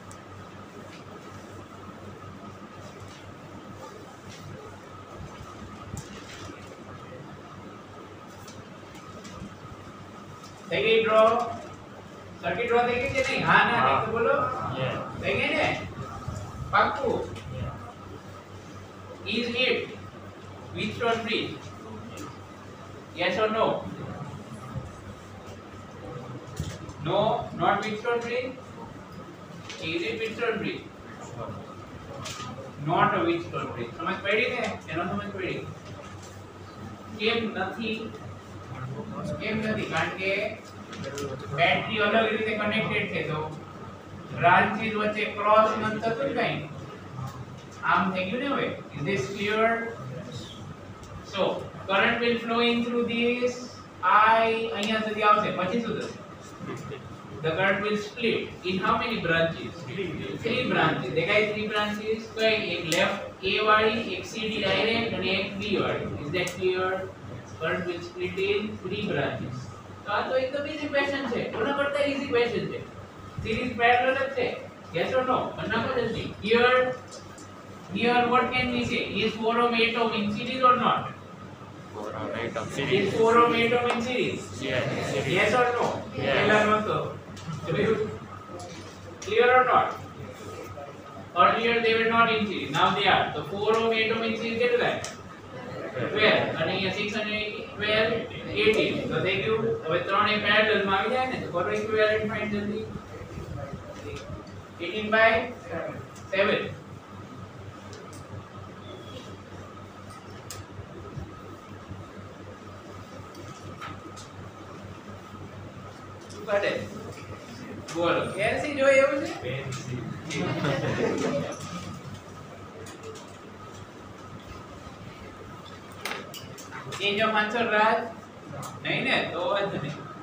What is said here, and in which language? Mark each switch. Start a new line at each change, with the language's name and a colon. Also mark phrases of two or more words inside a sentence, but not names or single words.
Gujarati: થઈ ગઈ ડ્રો? સર્કિટ ડ્રો થઈ ગઈ કે નહીં? હા ના નહીં તો બોલો. થઈ ગઈ ને? પાક્કું?
English: Is it Wheatstone bridge? Yes or no? No, not Wheatstone bridge. Is it Wheatstone bridge? Not a Wheatstone bridge.
Gujarati: સમજ પડી ને? એનો સમજ પડી? કેમ નથી? કેમ નથી? કારણ કે બેટરી અલગ રીતે કનેક્ટેડ છે તો બ્રાન્ચીસ વચ્ચે ક્રોસ નથી થતું કઈ. આમ થઈ ગયું ને હવે?
English: Is this clear? So current will flowing through this I
Gujarati: અહીંયા સુધી આવશે પછી શું થશે?
English: The current will split in how many branches? 3 branches.
Gujarati: દેખાય 3 branches? કઈ? એક લેફ્ટ A વાળી, એક CD direct અને એક B વાળી.
English: Is that clear? Current will split in 3 branches.
Gujarati: તો આ તો એકદમ
English: easy question
Gujarati: છે. કોના કરતા
English: easy question
Gujarati: છે?
English: Series parallel
Gujarati: જ છે.
English: Yes or no?
Gujarati: કરના પર જલ્દી.
English: Here what can we say? Is 4 ohm 8 ohm in series or not? 4 ohm 8 ohm Is series. 4 ohm 8 ohm in series? Yes. Yes or no? Yes.
Gujarati: પહેલા નહોતો.
English: Clear or not? Earlier they were not in series. Now they are. So 4 ohm 8 ohm in series
Gujarati: કેટલું થાય?
English: 12.
Gujarati: અને અહીંયા 6 અને 12 18. તો થઈ ગયું. હવે ત્રણ એ પેરેલલ માં આવી જાય ને તો કરો
English: equivalent find
Gujarati: જલ્દી. 18/7. કાઢે બોલો કેસી જોઈ એવું છે ચેન્જ ઓફ આન્સર રાજ નહીં ને તો જ નહીં